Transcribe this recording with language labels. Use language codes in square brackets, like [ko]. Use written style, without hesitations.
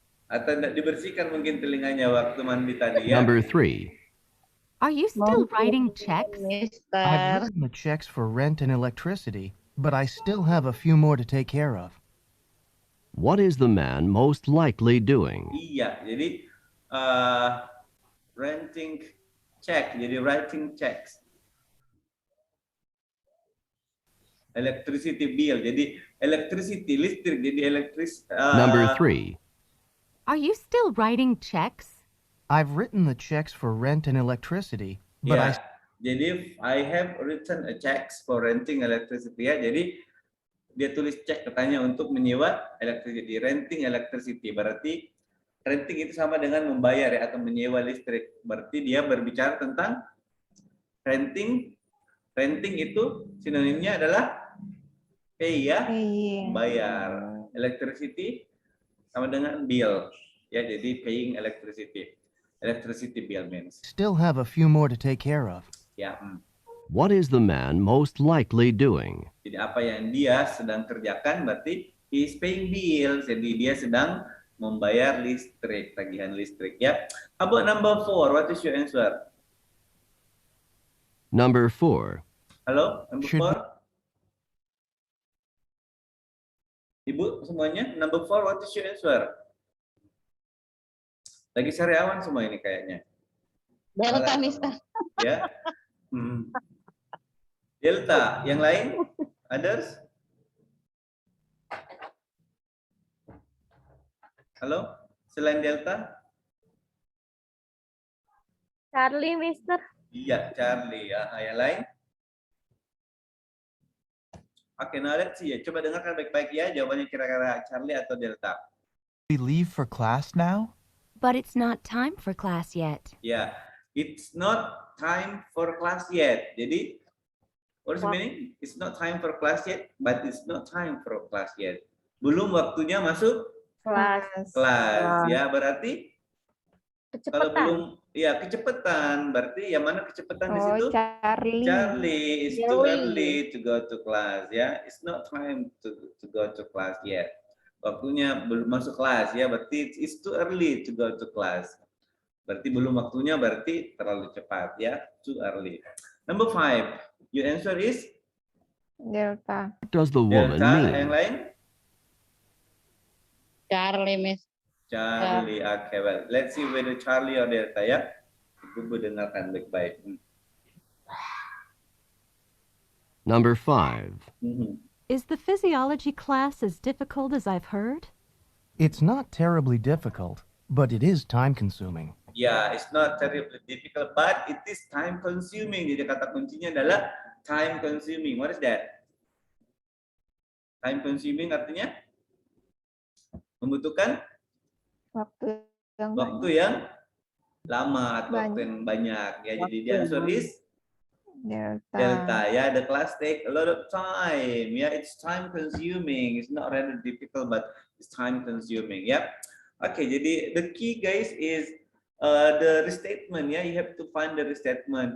[id] Atau tidak dibersihkan mungkin telinganya waktu mandi tadi ya. [en] Number 3. Are you still writing checks? I've written the checks for rent and electricity, but I still have a few more to take care of. What is the man most likely doing? [id] Iya, jadi [en] renting check, jadi writing checks. Electricity bill, [id] jadi electricity, listrik, jadi [en] Number 3. Are you still writing checks? I've written the checks for rent and electricity, but [id] ya, jadi [en] I have written a checks for renting electricity ya. [id] Jadi dia tulis cek katanya untuk menyewa electricity, [en] renting electricity. [id] Berarti renting itu sama dengan membayar ya atau menyewa listrik. Berarti dia berbicara tentang renting. Renting itu sinonimnya adalah pay ya, bayar. Electricity sama dengan bill ya, jadi [en] paying electricity. Electricity bill means. still have a few more to take care of. [id] Ya. [en] What is the man most likely doing? [id] Jadi apa yang dia sedang kerjakan berarti [en] he is paying bills. [id] Jadi dia sedang membayar listrik, tagihan listrik ya. [en] How about number 4? What is your answer? Number 4. Halo, number Should 4. [id] Ibu semuanya, [en] number 4, what is your answer? [id] Lagi sariawan semua ini kayaknya. [en] Delta, Mister. [id] Ya. Delta, yang lain? [en] Others? [id] Halo, selain Delta? [en] Charlie, Mister. [id] Iya, Charlie ya. Yang lain? Oke, nah [en] let's see [id] ya. Coba dengarkan baik-baik ya. Jawabannya kira-kira Charlie atau Delta. [en] We leave for class now? But it's not time for class yet. Ya, it's not time for class yet. Jadi, what is the meaning? It's not time for class yet, but it's not time for class yet. [id] Belum waktunya masuk Kelas. ya. Berarti kalau belum, ya kecepatan. Berarti yang mana kecepatan di situ? [en] Charlie. Charlie, it's too early to go to class ya. It's not time to go to class yet. [id] Waktunya belum masuk kelas ya. [en] Berarti it's too early to go to class. [id] Berarti belum waktunya, berarti terlalu cepat ya. [en] Too early. Number 5. Your answer is Delta. What does the woman Delta. mean? [id] Yang lain? [en] Charlie, Miss. Charlie. Okay, well, let's see whether Charlie or Delta ya. [id] Ibu dengarkan baik-baik. [en] Number 5. Is the physiology class as difficult as I've heard? It's not terribly difficult, but it is time-consuming. Yeah, it's not terribly difficult, but it is time consuming. [id] Jadi kata kuncinya adalah [en] time consuming. What is that? [id] Time consuming artinya membutuhkan waktu yang lama atau waktu yang banyak. [en] Ya, jadi the answer is Delta. Ya, the class take a lot of time. Ya, it's time consuming. It's not rather difficult, but it's time consuming. Ya. Oke, jadi the key guys is the restatement ya, you have to find the restatement.